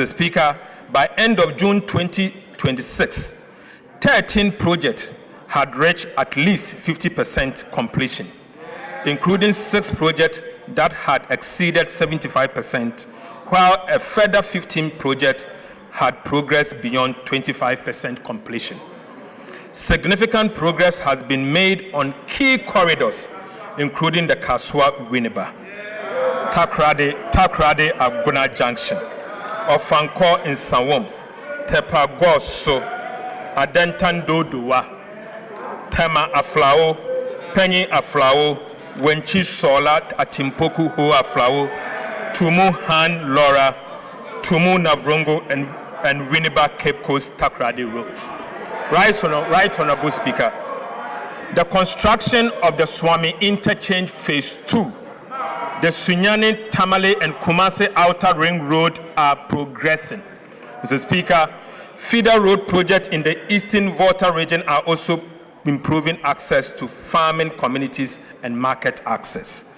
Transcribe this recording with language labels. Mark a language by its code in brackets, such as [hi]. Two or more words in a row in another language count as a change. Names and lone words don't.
[en] Speaker, by end of June 2026, 13 projects had reached at least 50% completion, including 6 projects that had exceeded 75%, while a further 15 projects had progressed beyond 25% completion. Significant progress has been made on key corridors, including the Kaswa-Winneba, Takrade-Aguna Junction, Ofanko in Sawom, Tepagoso, Adentan-Dodowa, Tema Aflao, Penny Aflao, Wenchi Sola Atimpoku Ho Aflao, Tumu Han Laura, Tumu Navrongo, and Winneba Cape Coast Takrade roads. Right Honourable Speaker, the construction of the Swami Interchange Phase 2 The Sunyani, Tamale, and Kumasi Outer Ring Road are progressing. Mr. Speaker, feeder road projects in the Eastern Volta region are also improving access to farming communities and market access.